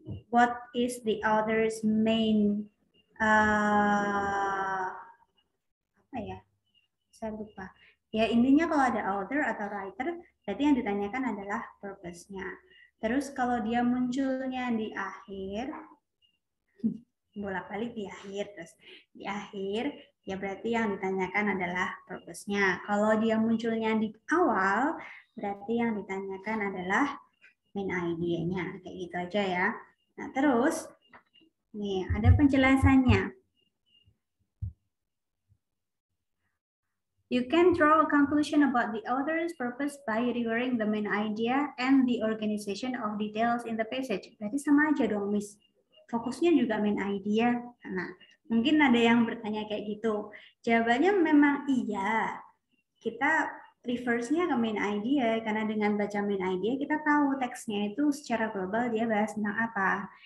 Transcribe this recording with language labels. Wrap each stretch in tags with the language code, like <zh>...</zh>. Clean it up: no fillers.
<en>What is the author's main</en> <id>apa ya? Saya lupa. Ya, intinya kalau ada author atau writer, berarti yang ditanyakan adalah purpose-nya. Terus kalau dia munculnya di akhir, bolak-balik di akhir, terus di akhir ya berarti yang ditanyakan adalah purpose-nya. Kalau dia munculnya di awal, berarti yang ditanyakan adalah main idea-nya. Kayak gitu aja ya. Nah, terus nih ada penjelasannya.</id> <en>You can draw a conclusion about the author's purpose by reviewing the main idea and the organization of details in the passage.</en> <id>Berarti sama aja dong, Miss. Fokusnya juga main idea. Nah, mungkin ada yang bertanya kayak gitu. Jawabannya memang iya. Kita reverse-nya ke main idea, karena dengan baca main idea kita tahu teksnya itu secara global dia bahas tentang apa.</id>